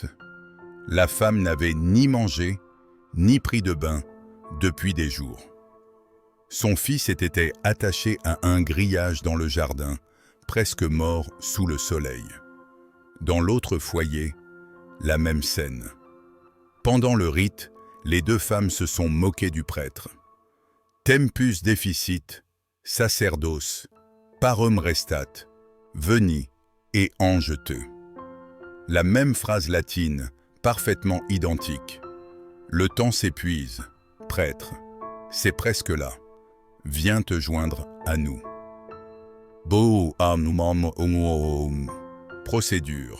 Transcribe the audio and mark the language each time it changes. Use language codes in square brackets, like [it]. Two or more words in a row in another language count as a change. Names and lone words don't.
[fr] La femme n'avait ni mangé, ni pris de bain depuis des jours. Son fils était attaché à un grillage dans le jardin, presque mort sous le soleil. Dans l'autre foyer, la même scène. Pendant le rite, les 2 femmes se sont moquées du prêtre. [la] Tempus deficit, sacerdos, parum restat, veni et ange te. [fr] La même phrase latine, parfaitement identique. Le temps s'épuise, prêtre, c'est presque là. Viens te joindre à nous. Procédure.